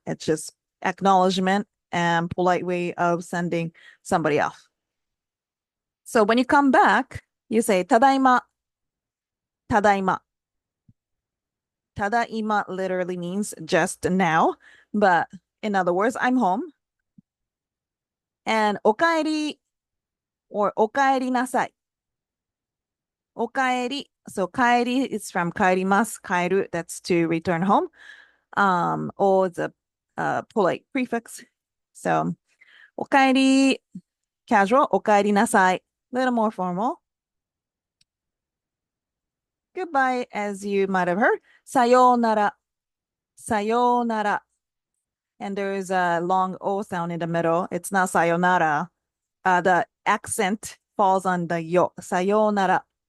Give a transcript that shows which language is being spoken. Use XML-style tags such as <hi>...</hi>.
<en>It's just acknowledgement and polite way of sending somebody off. So when you come back, you say</en> <ja>ただいま, ただいま. ただいま</ja> <en>literally means just now, but in other words, I'm home. And</en> <ja>おかえり</ja> <en>or</en> <ja>おかえりなさい. おかえり.</ja> <en>So</en> <ja>帰り</ja> <en>is from</en> <ja>帰ります. 帰る,</ja> <en>that's to return home. Or it's a polite prefix. So</en> <ja>おかえり</ja> <en>casual,</en> <ja>おかえりなさい.</ja> <en>Little more formal. Goodbye, as you might have heard.</en> <ja>さようなら.さようなら.</ja> <en>And there's a long O sound in the middle. It's not sayonara. The accent falls on the yo. Sayonara.</en>